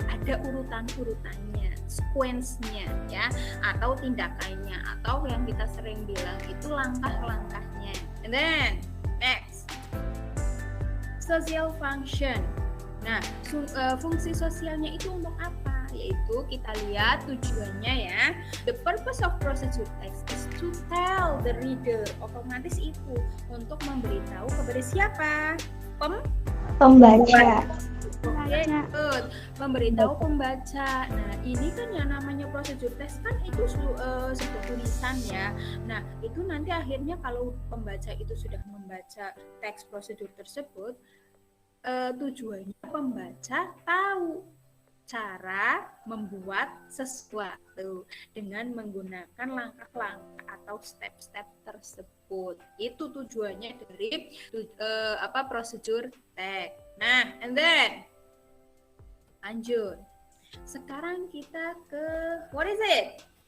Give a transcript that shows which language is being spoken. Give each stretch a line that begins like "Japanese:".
Indonesian: Ada urutan-urutannya, sequence-nya ya, atau tindakannya, atau yang kita sering bilang itu langkah-langkahnya.
English: And then next, social function.
Indonesian: Nah, fungsi sosialnya itu untuk apa? Yaitu kita lihat tujuannya ya.
English: The purpose of procedure text is to tell the reader.
Indonesian: Otomatis itu untuk memberitahu kepada siapa? Pembaca. Good. Memberitahu pembaca. Nah, ini kan yang namanya prosedur teks kan itu sebuah tulisan ya. Nah, itu nanti akhirnya kalau pembaca itu sudah membaca teks prosedur tersebut, tujuannya pembaca tahu cara membuat sesuatu dengan menggunakan langkah-langkah atau step-step tersebut. Itu tujuannya dari prosedur teks. Nah,
English: and then
Indonesian: lanjut. Sekarang kita ke
English: what is it?